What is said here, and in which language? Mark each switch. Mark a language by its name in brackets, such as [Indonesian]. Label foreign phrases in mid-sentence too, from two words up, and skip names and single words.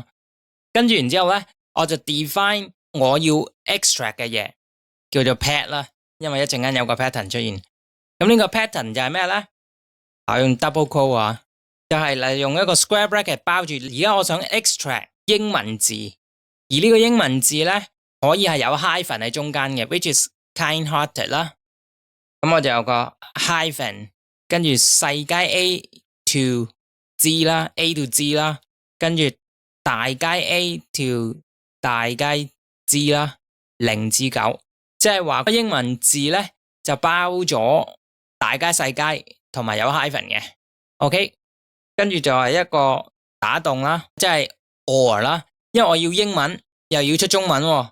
[Cantonese] 跟住然之後咧，我就 define 我要 extract 嘅嘢，叫做 pat 啦，因為一陣間有個 pattern 出現。咁呢個 pattern 就係咩咧？我用 [English] double quote [Cantonese] 啊，就係嚟用一個 [English] square bracket [Cantonese] 包住。而家我想 extract 英文字，而呢個英文字咧，可以係有 hyphen 喺中間嘅 ， [English] which is kind-hearted [Cantonese] 啦。咁我就有個 hyphen， 跟住細楷 [English] A to G [Cantonese] 啦 ， [English] A to G [Cantonese] 啦，跟住大楷 [English] A to [Cantonese] 大楷 G 啦，0至9，即係話英文字咧就包咗大楷細楷同埋有 hyphen 嘅。OK， 跟住就係一個打洞啦，即係 or 啦，因為我要英文又要出中文喎。